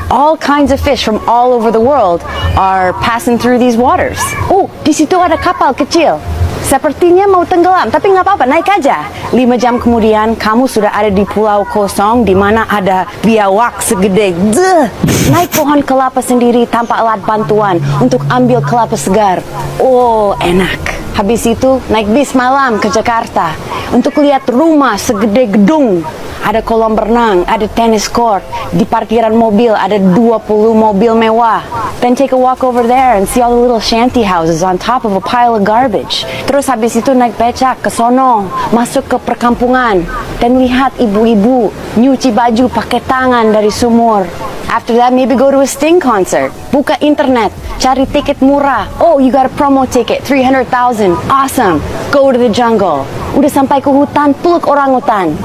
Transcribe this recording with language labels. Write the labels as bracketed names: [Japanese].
[English] All kinds of fish from all over the world are passing through these waters. [Indonesian] Oh, di situ ada kapal kecil. Sepertinya mau tenggelam, tapi nggak apa-apa, naik aja. 5 jam kemudian, kamu sudah ada di pulau kosong di mana ada biawak segede naik pohon kelapa sendiri tanpa alat bantuan untuk ambil kelapa segar. Oh, enak. Habis itu, naik bis malam ke Jakarta untuk lihat rumah segede gedung. Ada kolam renang, ada tennis court. Di parkiran mobil ada 20 mobil mewah. [English] Then take a walk over there and see all the little shanty houses on top of a pile of garbage. [Indonesian] Terus habis itu naik becak ke sono, masuk ke perkampungan, dan lihat ibu-ibu nyuci baju pakai tangan dari sumur. [English] After that, maybe go to a Sting concert. [Indonesian] Buka internet, cari tiket murah. [English] Oh, you got a promo ticket, 300,000. Awesome. Go to the jungle. [Indonesian] Udah sampai ke hutan, peluk orangutan.